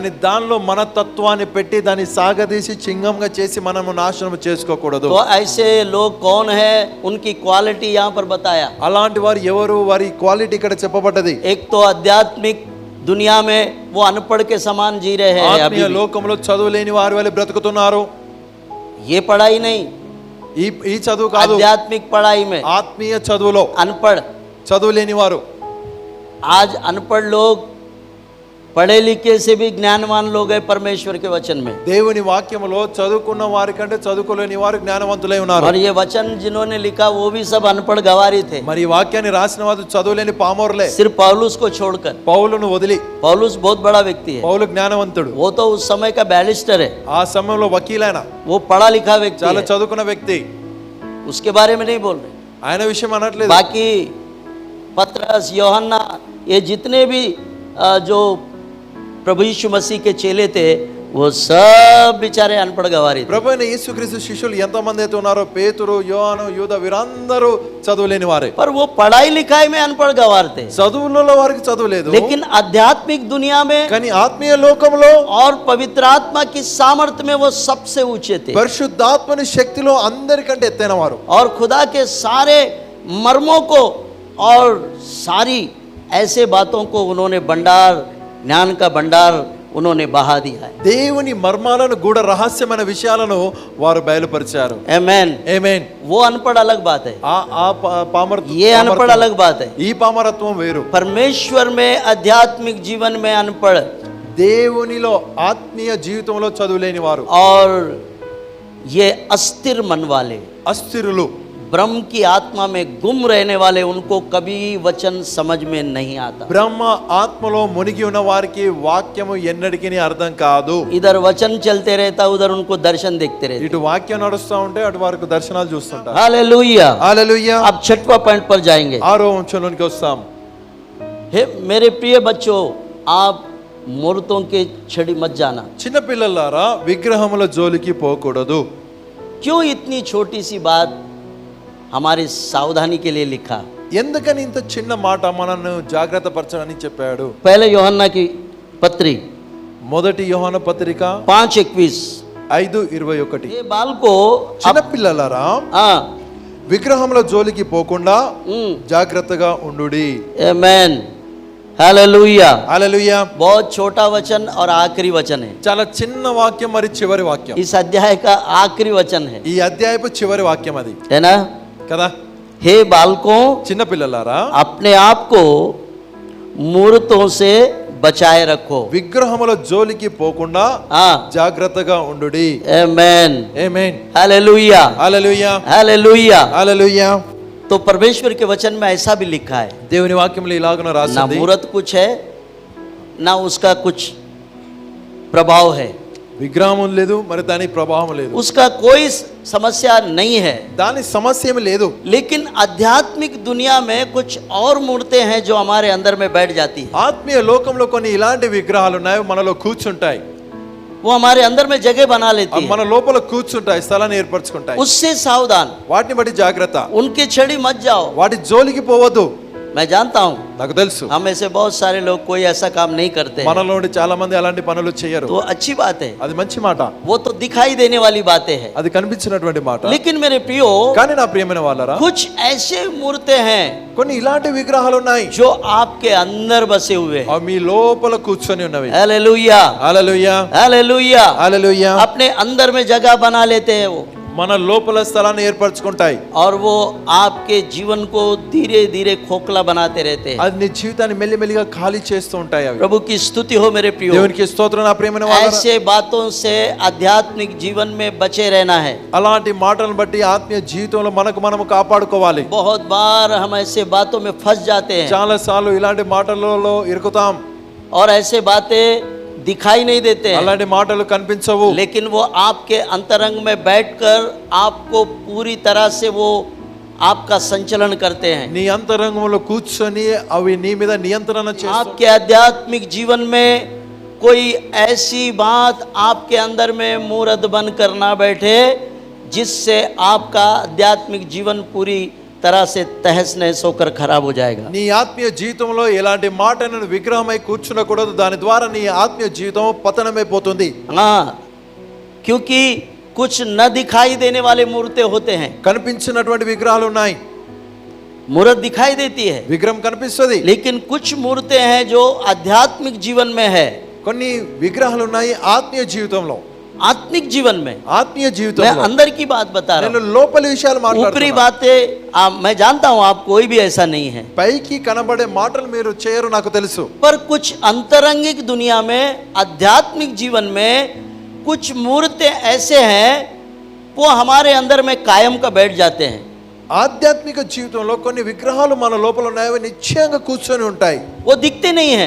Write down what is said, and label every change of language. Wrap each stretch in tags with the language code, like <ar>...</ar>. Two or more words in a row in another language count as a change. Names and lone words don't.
<te>కానీ దానిలో మన తత్వాన్ని పెట్టి దాన్ని సాగదీసి చింగంగా చేసి మనము నాశనం చేసుకోకూడదు.</te> <hi>तो ऐसे लोग कौन है, उनकी क्वालिटी यहाँ पर बताया।</hi> <te>అలాంటి వారు ఎవరు, వారి క్వాలిటీ ఇక్కడ చెప్పబడ్డది.</te> <hi>एक तो आध्यात्मिक दुनिया में वो अनपढ़ के समान जी रहे हैं अभी</hi> <te>ఆత్మీయ</te> <hi>भी।</hi> <te>లోకంలో చదువు లేని వారి వలె బ్రతుకుతున్నారు.</te> <hi>ये पढ़ाई नहीं,</hi> <te>ఈ చదువు కాదు,</te> <hi>आध्यात्मिक पढ़ाई में</hi> <te>ఆత్మీయ చదువులో</te> <hi>अनपढ़।</hi> <te>చదువు లేని వారు.</te> <hi>आज अनपढ़ लोग पढ़े लिखे से भी ज्ञानवान लोग हैं परमेश्वर के वचन में।</hi> <te>దేవుని వాక్యములో చదువుకున్న వారి కంటే చదువుకోలేని వారు జ్ఞానవంతులై ఉన్నారు.</te> <hi>और ये वचन जिन्होंने लिखा वो भी सब अनपढ़ गवारी थे,</hi> <te>మరి ఈ వాక్యాన్ని రాసిన వారు చదువులేని పామరులే.</te> <hi>सिर्फ पौलुस को छोड़कर।</hi> <te>పౌలును వదిలి.</te> <hi>पौलुस बहुत बड़ा व्यक्ति है,</hi> <te>పౌలు జ్ఞానవంతుడు.</te> <hi>वो तो उस समय का बैरिस्टर है,</hi> <te>ఆ సమయంలో వకీలైన</te> <hi>वो पढ़ा लिखा व्यक्ति</hi> <te>చాలా</te> <hi>है,</hi> <te>చదువుకున్న వ్యక్తి.</te> <hi>उसके बारे में नहीं बोल रहे।</hi> <te>ఆయన విషయం అనట్లేదు.</te> <hi>बाकी पतरस, यूहन्ना, ये जितने भी जो प्रभु यीशु मसीह के चेले थे वो सब बेचारे अनपढ़ गवारी थे।</hi> <te>ప్రభు అయిన యేసుక్రీస్తు శిష్యులు ఎంతమంది అయితే ఉన్నారో, పేతురు, యోహాను, యూదా, వీరందరూ చదువులేని వారే.</te> <hi>पर वो पढ़ाई लिखाई में अनपढ़ गवार थे,</hi> <te>చదువులలో వారికి చదువు లేదు.</te> <hi>लेकिन आध्यात्मिक दुनिया में</hi> <te>కానీ ఆత్మీయ లోకంలో</te> <hi>और पवित्र आत्मा की सामर्थ्य में वो सबसे ऊंचे थे,</hi> <te>పరిశుద్ధాత్మని శక్తిలో అందరికంటే ఎత్తైన వారు.</te> <hi>और खुदा के सारे मर्मों को और सारी ऐसे बातों को उन्होंने भंडार, ज्ञान का भंडार उन्होंने बहा दिया है।</hi> <te>దేవుని మర్మాలను, గూఢ రహస్యమైన విషయాలను వారు బయలుపరిచారు.</te> <hi>आमेन।</hi> <te>ఆమేన్.</te> <hi>वो अनपढ़ अलग बात है, ये अनपढ़</hi> <te>పామరత్వం,</te> <hi>अलग बात है।</hi> <te>ఈ పామరత్వం వేరు.</te> <hi>परमेश्वर में आध्यात्मिक जीवन में अनपढ़</hi> <te>దేవునిలో ఆత్మీయ జీవితంలో చదువులేని వారు,</te> <hi>और ये अस्थिर मन वाले,</hi> <te>అస్థిరులు,</te> <hi>ब्रह्म की आत्मा में गुम रहने वाले, उनको कभी वचन समझ में नहीं आता।</hi> <te>బ్రహ్మ ఆత్మలో మునిగి ఉన్న వారికి వాక్యము ఎన్నటికీ అర్థం కాదు.</te> <hi>इधर वचन चलते रहता, उधर उनको दर्शन देखते रहते।</hi> <te>ఇటు వాక్యం నడుస్తూ ఉంటే అటు వారికి దర్శనాలు చూస్తుంటారు.</te> <hi>हालेलुया।</hi> <te>హల్లెలూయా.</te> <hi>अब छठवां पॉइंट पर जाएंगे।</hi> <te>6వ అంశంలోనికి వస్తాం.</te> <hi>हे मेरे प्रिय बच्चों, आप मूर्तों के छड़ी मत जाना।</hi> <te>చిన్నపిల్లలారా, విగ్రహముల జోలికి పోకూడదు.</te> <hi>क्यों इतनी छोटी सी बात हमारी सावधानी के लिए लिखा?</hi> <te>ఎందుకని ఇంత చిన్న మాట మనల్ని జాగ్రత్త పరచని చెప్పాడు?</te> <hi>पहले యోహన్నా की पत्री</hi> <te>మొదటి యోహాను పత్రిక</te> <hi>5:21।</hi> <te>5:21.</te> <hi>ये बाल को</hi> <te>చిన్నపిల్లలారా, విగ్రహముల జోలికి పోకుండా జాగ్రత్తగా ఉండుడి.</te> <hi>आमेन। हालेलुया।</hi> <te>హల్లెలూయా.</te> <hi>बहुत छोटा वचन और आखिरी वचन है,</hi> <te>చాలా చిన్న వాక్యం, మరి చివరి వాక్యం.</te> <hi>इस अध्याय का आखिरी वचन है,</hi> <te>ఈ అధ్యాయపు చివరి వాక్యం అది</te> <hi>है ना?</hi> <te>కదా.</te> <hi>हे बालकों,</hi> <te>చిన్నపిల్లలారా,</te> <hi>अपने आप को मूर्तों से बचाए रखो।</hi> <te>విగ్రహముల జోలికి పోకుండా</te> <hi>हाँ,</hi> <te>జాగ్రత్తగా ఉండుడి.</te> <hi>आमेन।</hi> <te>ఆమేన్.</te> <hi>हालेलुया।</hi> <te>హల్లెలూయా.</te> <hi>हालेलुया।</hi> <te>హల్లెలూయా.</te> <hi>तो परमेश्वर के वचन में ऐसा भी लिखा है,</hi> <te>దేవుని వాక్యంలో ఇలాగన</te> <hi>ना</hi> <te>రాసింది,</te> <hi>मूर्त कुछ है, ना उसका कुछ प्रभाव है,</hi> <te>విగ్రహం లేదు, మరి దాని ప్రభావం లేదు,</te> <hi>उसका कोई समस्या नहीं है।</hi> <te>దాని సమస్య ఏమి లేదు.</te> <hi>लेकिन आध्यात्मिक दुनिया में कुछ और मूर्तें हैं जो हमारे अंदर में बैठ जाती है,</hi> <te>ఆత్మీయ లోకంలో కొన్ని ఇలాంటి విగ్రహాలు ఉన్నాయి, మనలో కూర్చుంటాయి,</te> <hi>वो हमारे अंदर में जगह बना लेती है।</hi> <te>మన లోపల కూర్చుంటాయి, స్థలాన్ని ఏర్పరచుకుంటాయి.</te> <hi>उससे सावधान,</hi> <te>వాటిని బట్టి జాగ్రత్త.</te> <hi>उनके छड़ी मत जाओ।</hi> <te>వాటి జోలికి పోవద్దు.</te> <hi>मैं जानता हूँ</hi> <te>నాకు తెలుసు,</te> <hi>हम ऐसे बहुत सारे लोग कोई ऐसा काम नहीं करते हैं,</hi> <te>మనలో నుండి చాలా మంది అలాంటి పనులు చేయరు.</te> <hi>तो अच्छी बात है,</hi> <te>అది మంచి మాట,</te> <hi>वो तो दिखाई देने वाली बातें हैं।</hi> <te>అది కనిపించినటువంటి మాట.</te> <hi>लेकिन मेरे प्रियो,</hi> <te>కానీ నా ప్రియమైన వాళ్ళరా,</te> <hi>कुछ ऐसे मूर्तें हैं</hi> <te>కొన్ని ఇలాంటి విగ్రహాలు ఉన్నాయి,</te> <hi>जो आपके अंदर बसे हुए हैं।</hi> <te>అవి మీ లోపల కూర్చొని ఉన్నవి.</te> <hi>हालेलुया।</hi> <te>హల్లెలూయా.</te> <hi>हालेलुया।</hi> <te>హల్లెలూయా.</te> <hi>अपने अंदर में जगह बना लेते हैं वो,</hi> <te>మన లోపల స్థలాన్ని ఏర్పరచుకుంటాయి.</te> <hi>और वो आपके जीवन को धीरे धीरे खोखला बनाते रहते हैं।</hi> <te>అది నీ జీవితాన్ని మెల్లిమెల్లిగా ఖాళీ చేస్తూ ఉంటాయి. అవి</te> <hi>प्रभु की स्तुति हो मेरे प्रियो।</hi> <te>దేవునికి స్తోత్రం నా ప్రియమైన వాళ్ళరా.</te> <hi>ऐसे बातों से आध्यात्मिक जीवन में बचे रहना है।</hi> <te>అలాంటి మాటలను బట్టి ఆత్మీయ జీవితంలో మనకు మనము కాపాడుకోవాలి.</te> <hi>बहुत बार हम ऐसे बातों में फंस जाते हैं,</hi> <te>చాలా సార్లు ఇలాంటి మాటలలో ఇరుకుతాం,</te> <hi>और ऐसे बातें दिखाई नहीं देते हैं,</hi> <te>అలాంటి మాటలు కనిపించవు,</te> <hi>लेकिन वो आपके अंतरंग में बैठकर आपको पूरी तरह से वो आपका संचलन करते हैं।</hi> <te>నీ అంతరంగంలో కూర్చొని అవి నీ మీద నియంత్రణ చేస్తాయి.</te> <hi>आपके आध्यात्मिक जीवन में कोई ऐसी बात आपके अंदर में मूर्त बनकर ना बैठे जिससे आपका आध्यात्मिक जीवन पूरी तरह से तहस नहस होकर खराब हो जाएगा।</hi> <te>నీ ఆత్మీయ జీవితంలో ఎలాంటి మాటను విగ్రహమై కూర్చునకూడదు, దాని ద్వారా నీ ఆత్మీయ జీవితం పతనమైపోతుంది.</te> <hi>हाँ, क्योंकि कुछ न दिखाई देने वाले मूर्तें होते हैं।</hi> <te>కనిపించినటువంటి విగ్రహాలు ఉన్నాయి,</te> <hi>मूर्त दिखाई देती है,</hi> <te>విగ్రహం కనిపిస్తుంది.</te> <hi>लेकिन कुछ मूर्तें हैं जो आध्यात्मिक जीवन में है,</hi> <te>కొన్ని విగ్రహాలు ఉన్నాయి ఆత్మీయ జీవితంలో.</te> <hi>आत्मिक जीवन में।</hi> <te>ఆత్మీయ</te> <hi>मैं</hi> <te>జీవితంలో</te> <hi>अंदर की बात बता रहा</hi> <te>నేను</te> <hi>हूँ,</hi> <te>లోపలి విషయాలు</te> <hi>ऊपरी</hi> <te>మాట్లాడుతున్నా.</te> <hi>बातें मैं जानता हूँ आप कोई भी ऐसा नहीं है,</hi> <te>పైకి కనబడే మాటలు మీరు చేయరు నాకు తెలుసు.</te> <hi>पर कुछ अंतरंगिक दुनिया में आध्यात्मिक जीवन में कुछ मूर्तें ऐसे हैं वो हमारे अंदर में कायम का बैठ जाते हैं।</hi> <te>ఆధ్యాత్మిక జీవితంలో కొన్ని విగ్రహాలు మన లోపల ఉన్నాయి, అవి నిశ్చయంగా కూర్చొని ఉంటాయి.</te> <hi>वो दिखते नहीं है,</hi>